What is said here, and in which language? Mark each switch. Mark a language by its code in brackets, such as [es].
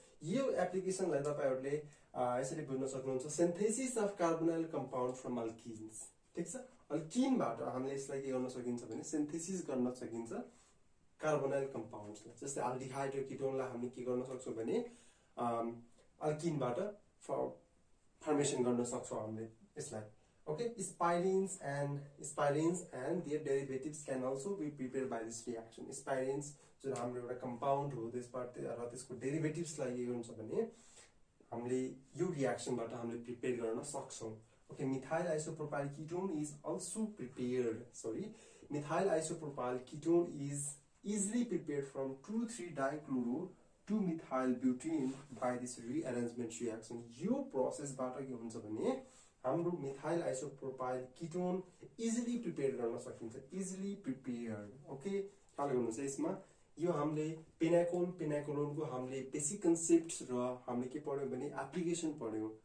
[ne] यो एप्लिकेसनलाई तपाईहरुले यसरी बुझ्न सक्नुहुन्छ, [en] Synthesis of carbonyl compound from alkynes. [ne] ठीक छ, अल्किनबाट हामीले यसलाई के गर्न सकिन्छ भने सिन्थेसिस गर्न सकिन्छ कार्बोनाइल कम्पाउन्ड्सलाई। जस्तै अल्डिहाइड र कीटोनलाई हामी के गर्न सक्छौं भने अल्किनबाट फर्मेसन गर्न सक्छौं हामीले यसलाई। [en] Okay, spirines and their derivatives can also be prepared by this reaction. [ne] Spirines जुन हाम्रो एउटा कम्पाउन्ड हो त्यसबाट र त्यसको डेरिभेटिभ्सलाई के हुन्छ भने हामीले यो रियाक्सनबाट हामीले प्रिपेयर गर्न सक्छौं. [en] Okay, methyl isopropyl ketone is also prepared. Methyl isopropyl ketone is easily prepared from 2,3-dichloro to methyl butene by this rearrangement reaction. [ne] यो प्रोसेसबाट के हुन्छ भने हाम्रो [en] methyl isopropyl ketone easily prepared [ne] गर्न सकिन्छ. [en] easily prepared. [ne] Okay, ख्याल गर्नुस् यसमा यो हामीले पेनाकोलोनको हामीले बेसिक कन्सेप्ट्स र हामीले के पढ्यौ भने एप्लिकेसन पढ्यौ.